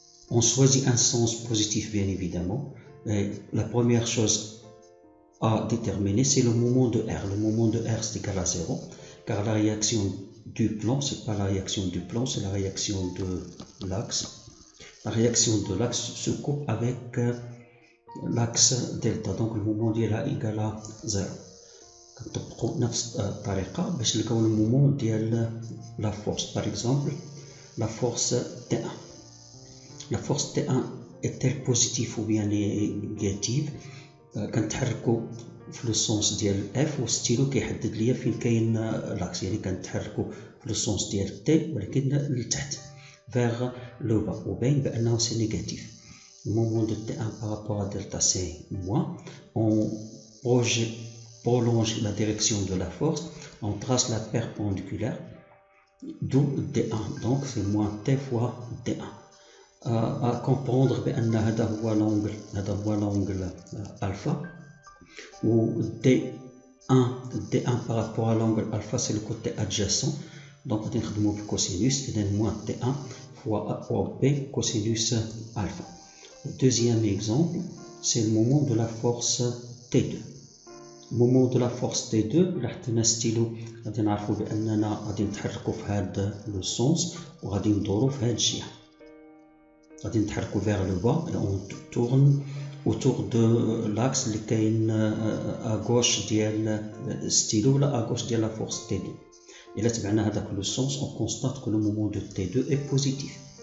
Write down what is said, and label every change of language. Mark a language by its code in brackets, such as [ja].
[fr] On choisit un sens positif bien évidemment. Et la première chose à déterminer, c'est le moment de R. Le moment de R c'est égal à 0, car la réaction du plan, c'est pas la réaction du plan, c'est la réaction de l'axe. La réaction de l'axe se coupe avec l'axe delta, donc le moment ديالها égal à 0. [ar] كنطبقوا نفس الطريقة باش نلقاو le moment ديال la force. [fr] Par exemple, la force T1. La force T1 est-elle positive ou bien négative؟ [ar] كنتحركوا في لو سونس ديال F والستيلو كيحدد ليا فين كاين لاكس، يعني كنتحركوا في لو سونس ديال T ولكن لتحت [fr] vers le bas, ou bien c'est négatif. Le moment de T1 par rapport à delta c'est moins. On prolonge la direction de la force, on trace la perpendiculaire, d'où D1, donc c'est moins T fois D1. À comprendre [ar] هذا هو [fr] l'angle alpha, où D1 par rapport à l'angle alpha c'est le côté adjacent. Donc, on va le cosinus, et moins T1 fois OB cosinus alpha. Le deuxième exemple, c'est le moment de la force T2. Le moment de la force T2, [ar] لحتنا ستيلو غادي نعرفوا بأننا غادي نتحركوا في هذا لو سونس وغادي ندوروا في هذه الجهة. غادي نتحركوا [fr] vers le bas et on tourne autour de l'axe [ar] اللي كاين [fr] à gauche ديال ستيلو ولا à gauche ديال la force T2. Et là, dans le sens, on constate que le moment de T2 est positif.